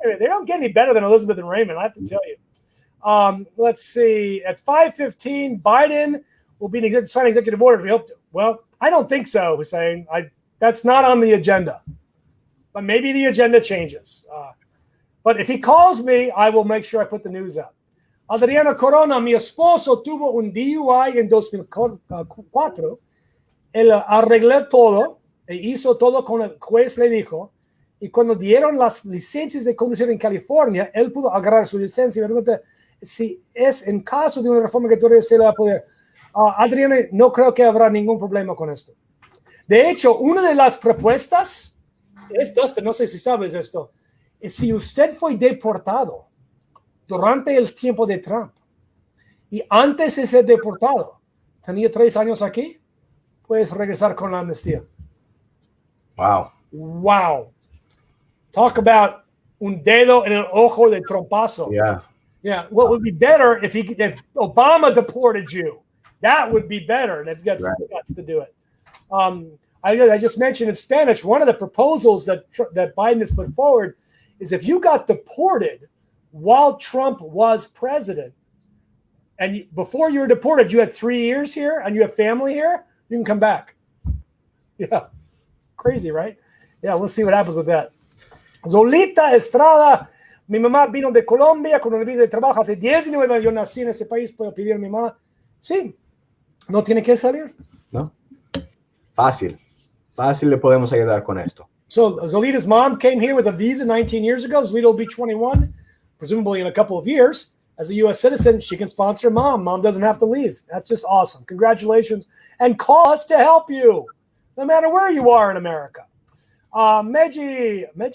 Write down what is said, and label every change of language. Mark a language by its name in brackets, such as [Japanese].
[English] They don't get any better than Elizabeth and Raymond, I have to tell you. Let's see. At 5:15, Biden will be signing executive orders. We hope to. Well, I don't think so, Hussein. That's not on the agenda. But maybe the agenda changes. But if he calls me, I will make sure I put the news out. [Spanish] Adriana Corona, mi esposo tuvo un DUI en 2004. Él arregló todo e hizo todo como el juez le dijo. Y cuando dieron las licencias de conducir en California, él pudo agarrar su licencia. Y me pregunta si es en caso de una reforma que todavía se le va a poder. Adriana, no creo que habrá ningún problema con esto. De hecho, una de las propuestas es, Dustin, no sé si sabes esto, es si usted fue deportado durante el tiempo de Trump y antes de ser deportado, tenía 3 años aquí, puedes regresar con la amnistía. [English] Wow. Talk about [Spanish] un dedo en el ojo de trompazo. [English] Yeah. What would be better if Obama deported you? That would be better. And if you got some guts to do it. I just mentioned in Spanish, one of the proposals that Biden has put forward is if you got deported while Trump was president, and before you were deported, you had 3 years here and you have family here, you can come back. Yeah. Crazy, right? Yeah, we'll see what happens with that. [Spanish] Zolita Estrada, mi mamá vino de Colombia con una visa de trabajo hace 19 años. Yo nací en ese país, puedo pedir a mi mamá. Sí, no tiene que salir. No. Fácil le podemos ayudar con esto. [English] So Zolita's mom came here with a visa 19 years ago. Zolita will be 21, presumably in a couple of years. As a U.S. citizen, she can sponsor mom. Mom doesn't have to leave. That's just awesome. Congratulations. And call us to help you, no matter where you are in America. Maggie?